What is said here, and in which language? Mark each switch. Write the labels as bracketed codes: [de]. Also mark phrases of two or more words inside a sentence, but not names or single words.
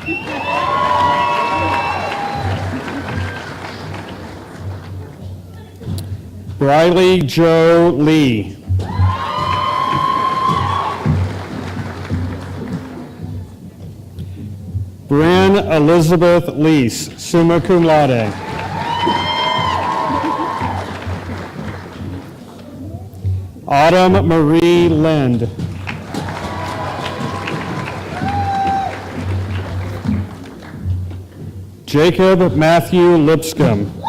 [en] Briley Joe Lee. Bryn Elizabeth Lease, [la] summa cum laude. [en] Autumn Marie Lind. Jacob Matthew Lipscomb.